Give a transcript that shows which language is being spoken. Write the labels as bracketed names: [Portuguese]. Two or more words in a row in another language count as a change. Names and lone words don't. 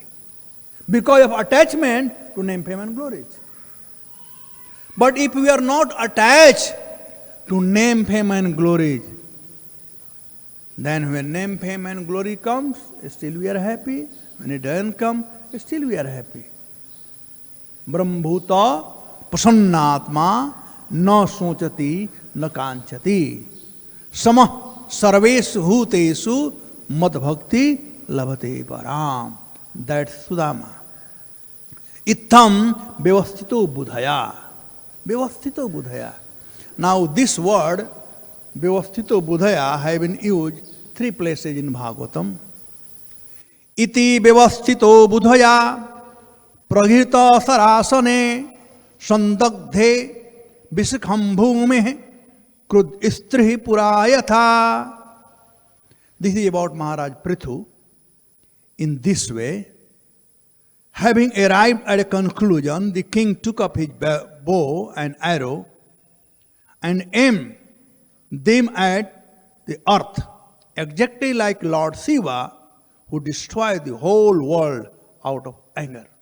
[English] Because of attachment to name, fame and glories. But if we are not attached to name, fame and glories, then when name, fame and glory comes, still we are happy. When it doesn't come, still we are happy. [Sanskrit] ब्रह्मभूत प्रसन्नात्मा न शोचति न काङ्क्षति समः सर्वेषु भूतेषु मद् भक्ति लभते परम्. [English] That's Sudama. [Sanskrit] इत्थं व्यवस्थितो बुद्ध्या. व्यवस्थितो बुद्ध्या. [English] Now this word [Sanskrit] व्यवस्थितो बुद्ध्या [English] have been used 3 places in Bhagavatam. [Sanskrit] इति व्यवस्थितो बुद्ध्या प्रगृहीत शरासने सन्दधे विशिखं भूमे क्रुद् इस्त्रिहि पुरयथा. [English] This is about Maharaj Prithu. In this way, having arrived at a conclusion, the king took up his bow and arrow and aimed them at the earth, exactly like Lord Shiva, who destroyed the whole world out of anger.